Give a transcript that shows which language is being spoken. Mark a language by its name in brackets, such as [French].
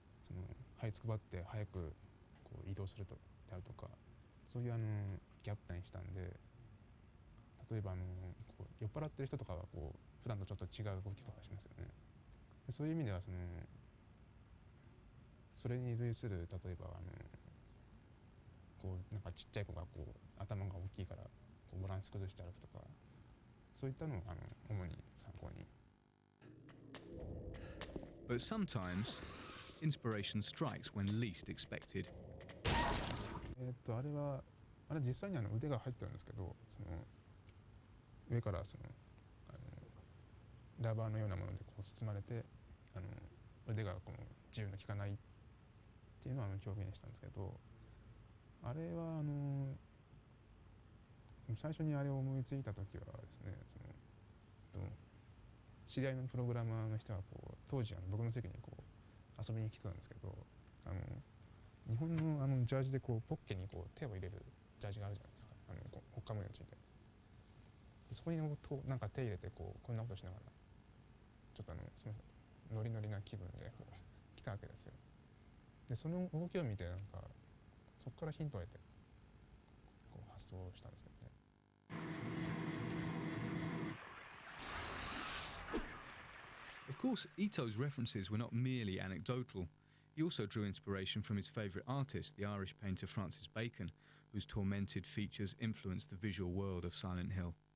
[Japanese] その這いつくばって早くこう移動するとであるとか、そういうギャップにしたんで、例えばこう酔っ払ってる人とかはこう普段とちょっと違う動きとかしますよね。でそういう意味ではそれに類する、例えばこうなんかちっちゃい子がこう頭が大きいからこうバランス崩して歩くとか、そういったのを主に参考に。 [English] But sometimes, inspiration strikes when least expected. [Japanese] あれ実際に腕が入ってるんですけど、上からラバーのようなものでこう包まれて、腕がこの自由の利かないっていうのを表現したんですけど、あれは最初にあれを思いついた時はですね、知り合いのプログラマーの人がこう当時僕の席にこう遊びに来てたんですけど、日本のジャージでこうポッケにこう手を入れるジャージがあるじゃないですか、ほっかむりのついたやつで、そこになんか手入れてこうこんなことしながらちょっとすみませんノリノリな気分でこう来たわけですよ。でその動きを見てなんかそこからヒントを得てこう発想したんですけどね。 [English] Of course, Ito's references were not merely anecdotal. He also drew inspiration from his favourite artist, the Irish painter Francis Bacon, whose tormented features influenced the visual world of Silent Hill.